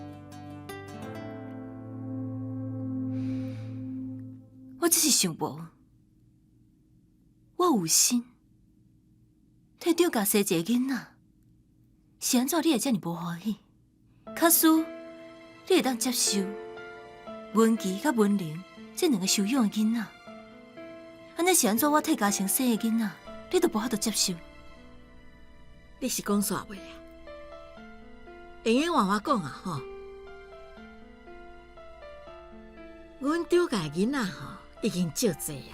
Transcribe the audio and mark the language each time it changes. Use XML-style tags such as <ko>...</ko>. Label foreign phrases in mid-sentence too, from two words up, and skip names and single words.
<nan>我只是想无，我有心替张家生一个囡仔，是安怎你会遮尔无欢喜？卡斯，你会当接受文琪甲文玲这两个收养的囡仔？安尼是安怎我替家生生的囡仔，你都无法度接受？你是讲煞话啊？会用换我讲啊吼？阮张家囡仔吼已经足济啊！</nan>